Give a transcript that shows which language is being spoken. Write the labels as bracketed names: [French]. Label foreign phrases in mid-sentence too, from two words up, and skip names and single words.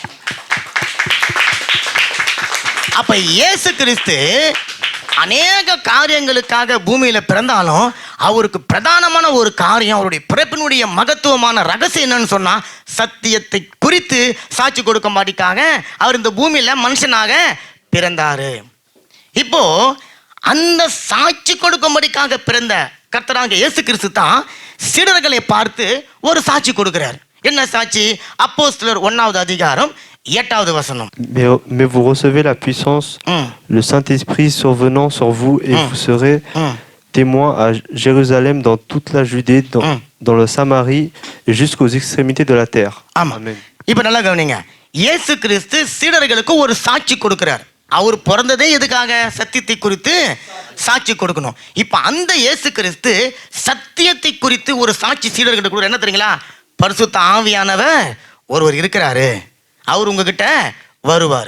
[Tamil] அப்ப இயேசு கிறிஸ்து அநேக காரியங்களுக்காக பூமியில பிறந்தாலும் அவருக்கு பிரதானமான ஒரு காரியம், அவருடைய பிறப்பினுடைய மகத்துவமான ரகசியம் என்னன்னு சொன்னா, சத்தியத்தை குறித்து சாட்சி கொடுக்கும்படிக்காக அவர் இந்த பூமியில மனுஷனாக பிறந்தாரு. இப்போ அந்த சாட்சி கொடுக்கும்படிக்காக பிறந்த கர்த்தராகிய இயேசு கிறிஸ்து தான் சீடர்களை பார்த்து ஒரு சாட்சி கொடுக்கிறார். என்ன சாட்சி? அப்போஸ்தலர் 1வது அதிகாரம் 8வது வசனம். [French] Mais vous recevez la puissance, le Saint-Esprit survenant sur vous, et vous serez témoins à Jérusalem, dans toute la Judée, dans le Samarie et jusqu'aux extrémités de la terre. [Tamil] Amen. இப்போ நல்லா கவனிங்க. இயேசு கிறிஸ்து சீடர்களுக்கு ஒரு சாட்சி கொடுக்கிறார். அவர் பிறந்ததே எதுக்காக? சத்தியத்தை குறித்து சாட்சி கொடுக்கணும். இப்போ அந்த இயேசு கிறிஸ்து சத்தியத்தை குறித்து ஒரு சாட்சி சீடர்களுக்கு கொடுக்குற. என்ன தெரியுங்களா? பரிசுத்த ஆவியானவர் ஒருவர் இருக்கிறாரு, அவர் உங்ககிட்ட வருவார்.